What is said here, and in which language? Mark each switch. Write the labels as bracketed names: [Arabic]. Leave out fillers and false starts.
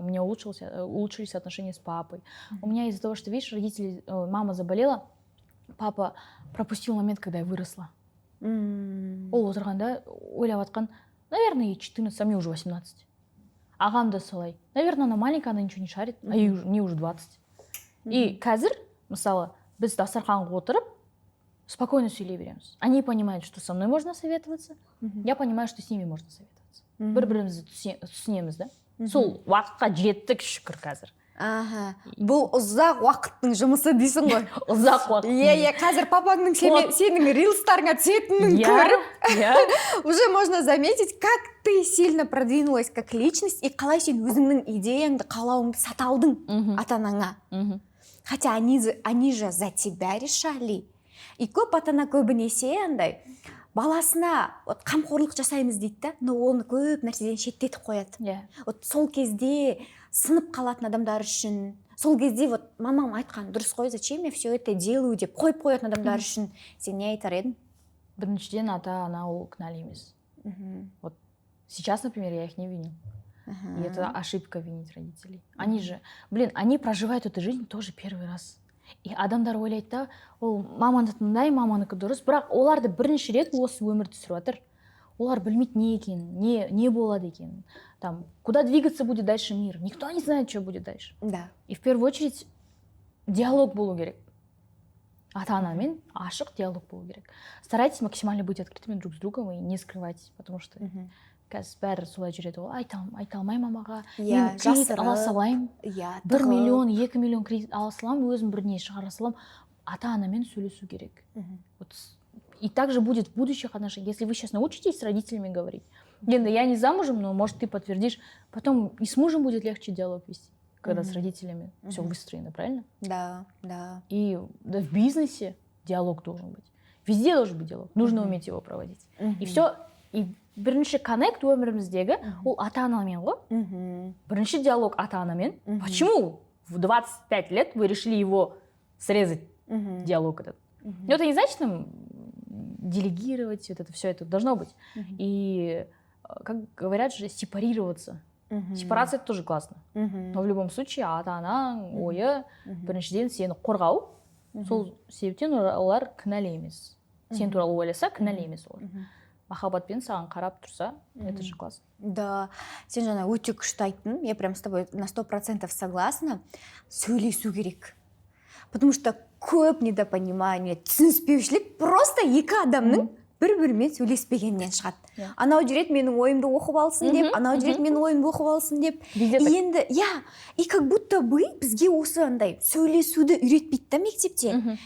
[Russian] У меня улучшились отношения с папой. У меня из-за того, что, видишь, мама заболела, папа пропустил момент, когда я выросла. [Kazakh] Ол отырғанда ойлап жатқан, [Russian] наверное, ей 14, а мне уже 18. [Kazakh] Ағам да солай. [Russian] Наверное, она маленькая, она ничего не шарит, а мне уже 20. [Kazakh] И қазір, мысалы, біз дастарханға отырып, спокойно сөйлей береміз. [Russian] Они понимают, что со мной можно советоваться, я понимаю, что с ними можно советоваться. [Kazakh] Бір-бірімізді түсінеміз, да? Сол уақытқа жеттік шүкір қазір. Бұл ұзақ уақыттың жұмысы дейсің ғой. Ұзақ уақыт. Иә, қазір папаңның сенің рилстарыңа түсетінін көріп, [Russian] уже можно заметить, как ты сильно продвинулась как личность, [Kazakh] и қалай сен өзіңнің идеяңды, қалауыңды сата алдың ата-анаңа. [Russian] Хотя они же за тебя решали. [Kazakh] И көп ата-ана көбінесе андай баласына қамқорлық жасаймыз дейді да, но оны көп нәрседен шеттетіп қояды. Вот сол кезде сынып қалатын адамдар үшін, сол кезде вот мамам айтқан дұрыс қой, [Russian] зачем я все это делаю [Kazakh] деп қойып қоятын адамдар үшін сен не айтар едің? Біріншіден ата-ана ол кінәлі емес. [Russian] Вот сейчас, например, я их не виню. И это ошибка винить родителей. Они же, они проживают эту жизнь тоже первый раз. [Kazakh] И адамдар ойлайды да, ол маманікі мындай, маманікі дұрыс, бірақ оларды бірінші рет осы өмірді сүріп жатыр. Олар білмейді не екенін, не болады екенін. [Russian] Там, куда двигаться будет дальше мир. Никто не знает, что будет дальше. Да. И в первую очередь диалог [Kazakh] болу керек. Ата-анамен ашық диалог болу керек. [Russian] Старайтесь максимально быть открытыми друг с другом и не скрывать, потому что [Kazakh] қазір бәрі солай жүреді, ол айта алмаймын мамаға, мен кредит ала салайын, 1 миллион, 2 миллион кредит ала саламын, өзім біріне шығара саламын. Ата-анамен сөйлесу керек. [Russian] И так же будет в будущих отношениях. Если вы сейчас научитесь с родителями говорить, Енді я не замужем, но, может, ты подтвердишь, потом и с мужем будет легче диалог вести, когда с родителями все выстроено, правильно? Да, да. И да, в бизнесе диалог должен быть. Везде должен быть диалог. Нужно уметь его проводить. И все. [Kazakh] И бірінші коннект өміріміздегі ол ата-анамен ғой. Бірінші диалог ата-анамен. [Russian] Почему в 25 лет вы решили его срезать, диалог этот? Но это не значит нам делегировать, вот это все это должно быть. И, как говорят же, сепарироваться. Сепарация — это тоже классно. Но в любом случае [Kazakh] ата-ана ойы біріншіден сені қорғау. Сол себептен олар кінәлі емес. Сен туралы ойласа кінәлі емес олар. Махаббатпен саған қарап тұрса, [Russian] это же классно. [Kazakh] Да, сен жаңа өте күшті айттың. [Russian] Я прям с тобой на 100% согласна. [Kazakh] Сөйлесу керек. Потому что көп недопонимание, түсініспеушілік просто екі адамның бір-бірімен сөйлеспегеннен шығады. Анау жүреді менің ойымды оқып алсын деп, анау жүреді менің ойымды оқып алсын деп. Енді, [Russian] и как будто бы [Kazakh] бізге осы андай сөйлесуді үйретпейді да мектепте.